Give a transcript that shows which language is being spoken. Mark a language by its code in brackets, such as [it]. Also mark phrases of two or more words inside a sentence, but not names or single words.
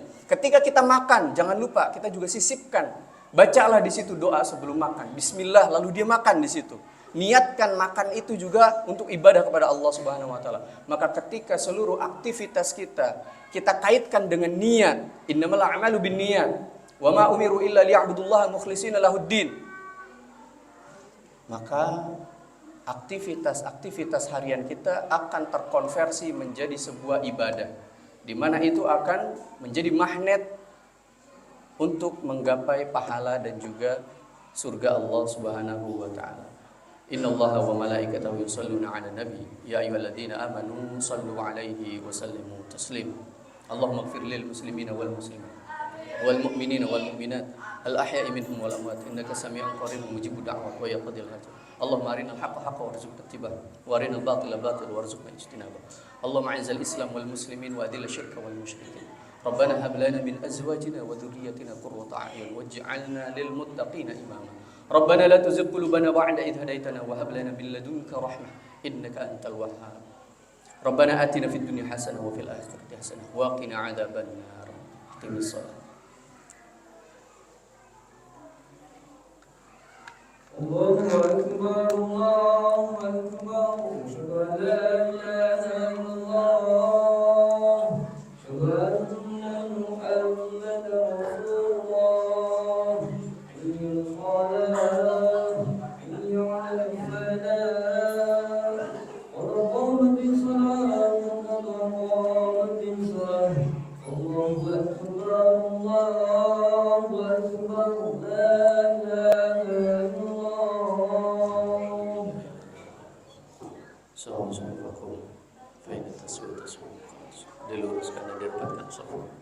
[id] Ketika kita makan, jangan lupa kita juga sisipkan. Bacalah di situ doa sebelum makan. Bismillah, lalu dia makan di situ. Niatkan makan itu juga untuk ibadah kepada Allah [ar] سبحانه وتعالى. [id] Maka ketika seluruh aktivitas kita kaitkan dengan niat, [ar] إنما الأعمال بالنيات وما أمروا إلا ليعبدوا الله مخلصين له الدين. [id] Maka aktivitas harian kita akan terkonversi menjadi sebuah ibadah, di mana itu akan menjadi magnet untuk menggapai pahala dan juga surga Allah [ar] سبحانه وتعالى. إن الله وملائكته يصلون على النبي يا أيها الذين آمنوا صلوا عليه وسلموا تسليما. اللهم اغفر للمسلمين والمسلمات والمؤمنين والمؤمنات الأحياء منهم والأموات إنك سميع قريب مجيب الدعوات ويقضي الحاجات. اللهم أرنا الحق حقا وارزقنا اتباعه وأرنا الباطل باطلا وارزقنا اجتنابه. اللهم أعز الإسلام والمسلمين وأذل الشرك والمشركين. ربنا هب لنا من أزواجنا وذرياتنا قرة أعين واجعلنا للمتقين إماما. ربنا لا تزغ قلوبنا بعد إذ هديتنا وهب لنا من لدنك رحمة إنك أنت الوهاب. ربنا آتنا في الدنيا حسنة وفي الآخرة حسنة وقنا عذاب النار. أقم الصلاة. الله أكبر الله أكبر. أشهد أن لا إله إلا الله. أشهد أن محمدا رسول الله. حي الصلاة حي على الفلاح. قد قامت الصلاة قد قامت الصلاة. الله أكبر الله أكبر. لا إله إلا الله. Assalamualaikum. Fa'inat tasbih [id] diluruskan dan dirapatkan safa.